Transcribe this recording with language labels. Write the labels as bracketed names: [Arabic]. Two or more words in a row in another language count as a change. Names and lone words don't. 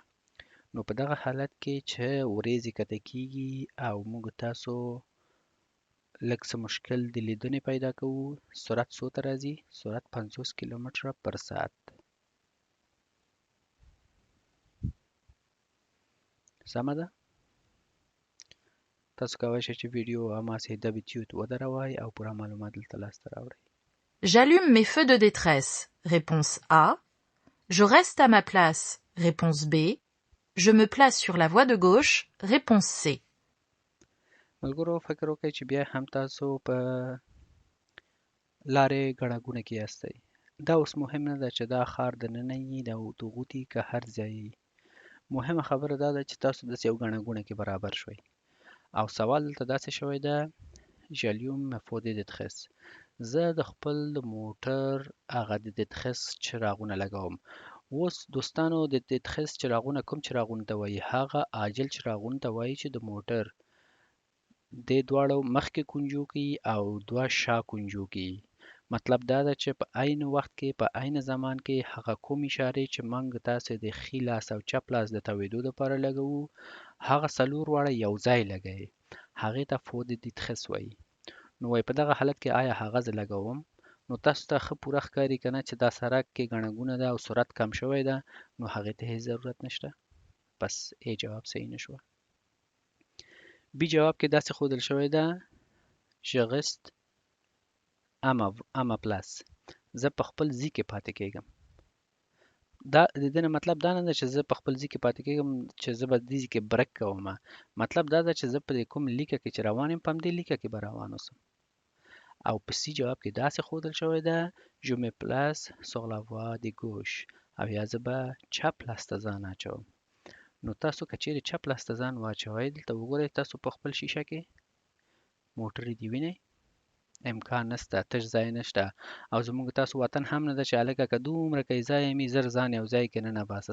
[Pashto] نو په دغه حالت کې چې وریځې کته کېږي او موږ تاسو لږ څه مشکل د لیدنې پیدا کوو سرعت څو ته راځي؟ سرعت 50 کیلومتره پر ساعت. سمه ده؟ تاسو کولی شئ چې ویډیو هماسې d'habitude ودروئ او پوره معلومات دلته لاسته راوړئ. [French] J'allume mes feux de détresse. Réponse A. Je reste à ma place. Réponse B. Je me place sur la voie de gauche. Réponse C. [Pashto] ملګرو فکر وکړئ چې بیا هم تاسو په لارې ګڼه ګوڼه کې یاستئ. دا اوس مهم نه ده چې دا ښار دننه یي د غوټي که هر ځای یي. مهمه خبره دا ده چې تاسو داسې یو ګڼه ګوڼه کې برابر شوئ. او سوال دلته داسې شوی ده [French] j'allume mes feux de détresse. [Pashto] زه د خپل موټر هغه د détresse چراغونه لګوم. اوس دوستانو د détresse چراغونه کوم چراغونه ته وایي؟ هغه عاجل چراغونه ته وایي چې د موټر دې دواړو مخکې کونجو کې او دوه شا کونجو کې. مطلب دا ده چې په عین وخت کې په عین زمان کې هغه کوم اشارې چې موږ تاسې د ښي لاس او چپ لاس د تاویدو لپاره لګوو هغه څلور واړه یو ځای لګئ. هغې ته [French] feu de détresse [Pashto] وایي. نو وایي په دغه حالت کې آیا هغه زه لګوم؟ نو تاسو ته ښه پوره ښکاري که نه چې دا سړک کې ګڼه ګوڼه ده او سرعت کم شوی ده نو هغې ته هېڅ ضرورت نشته. بس A جواب صحیح نه شوه. B جواب کې داسې ښودل شوی ده [French] je reste à ma place. [Pashto] زه په خپل ځای کې پاتې کېږم. دا د دې نه مطلب دا نه ده چې زه په خپل ځای کې پاتې کېږم چې زه به دې ځای کې برک کوم. مطلب دا ده چې زه په کوم لیکه کې چې روان یم په همدې لیکه کې به روان اوسم. او په C جواب کې داسې ښودل شوی ده [French] je me place sur la voie de gauche. [Pashto] او یا زه به چپ لاس ته ځان اچوم. نو تاسو که چیرې چپ لاس ته ځان واچوئ دلته وګورئ تاسو په خپل شیشه کې موټر دې وینئ؟ امکان نشته، تش ځای نشته. او زموږ تاسو وطن هم نه ده چې هلکه که دومره که ځای مې زر ځان یو ځای کې ننباسه.